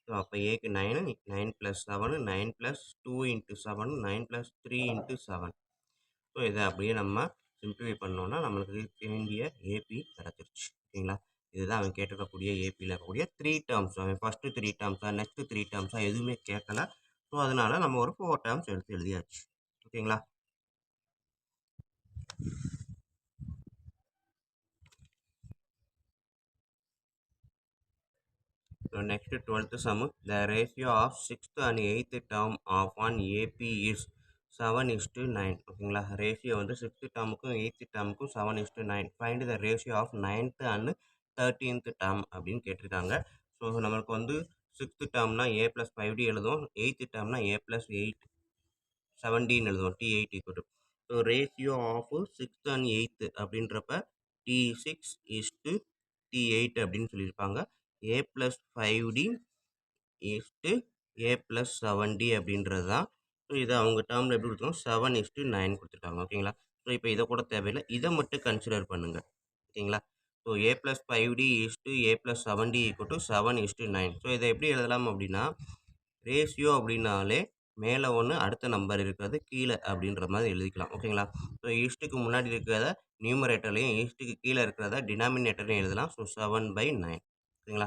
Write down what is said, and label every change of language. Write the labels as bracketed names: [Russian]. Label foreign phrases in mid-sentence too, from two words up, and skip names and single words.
[Tamil] ஸோ அப்போ ஏக்கு 9 9 + 7 9 + 2 × 7 9 + 3 × 7. ஸோ இதை அப்படியே நம்ம சிம்பிளிஃபை பண்ணோம்னா நம்மளுக்கு வேண்டிய ஏபி கிடச்சிருச்சு. ஓகேங்களா? இதுதான் அவன் கேட்டிருக்கக்கூடிய ஏபியில் இருக்கக்கூடிய 3 டேர்ம்ஸ். அவன் ஃபஸ்ட்டு 3 டேர்ம்ஸாக நெக்ஸ்ட்டு 3 டேர்ம்ஸாக எதுவுமே கேட்கல. ஸோ அதனால நம்ம ஒரு 4 டேர்ம்ஸ் எடுத்து எழுதியாச்சு. ஓகேங்களா? [English] So next 12th sum, the ratio of 6th and 8th term of an AP is 7:9. [Tamil] ஓகேங்களா? ரேஷியோ வந்து 6th டேர்முக்கும் 8th டேர்முக்கும் 7:9. [English] find the ratio of 9th and 13th term அப்படின்னு கேட்டிருக்காங்க. [Tamil] ஸோ நம்மளுக்கு வந்து 6th டேர்ம்னா a + 5d எழுதும். 8th டேர்ம்னா a + 8 17 எழுதுவோம். T8 [English] equal to [Tamil] ஸோ [English] ratio of 6th and 8th [Tamil] அப்படின்றப்ப T6:T8 அப்படின்னு சொல்லியிருப்பாங்க. a + 5d a + 7d அப்படின்றது தான். ஸோ இதை அவங்க டேர்மில் எப்படி கொடுத்துருக்காங்க 7:9 கொடுத்துருக்காங்க. ஓகேங்களா? ஸோ இப்போ இதை கூட தேவையில்லை, இதை மட்டும் கன்சிடர் பண்ணுங்கள். ஓகேங்களா? ஸோ a + 5d a + 7d = 7:9. ஸோ இதை எப்படி எழுதலாம் அப்படின்னா ரேஷியோ அப்படின்னாலே மேலே ஒன்று அடுத்த நம்பர் இருக்கிறது கீழே அப்படின்ற மாதிரி எழுதிக்கலாம். ஓகேங்களா? ஸோ ஈஸ்ட்டுக்கு முன்னாடி இருக்கிறத நியூமரேட்டர்லையும் ஈஸ்ட்டுக்கு கீழே இருக்கிறத டினாமினேட்டர்லையும் எழுதலாம். ஸோ 7/9. ஓகேங்களா?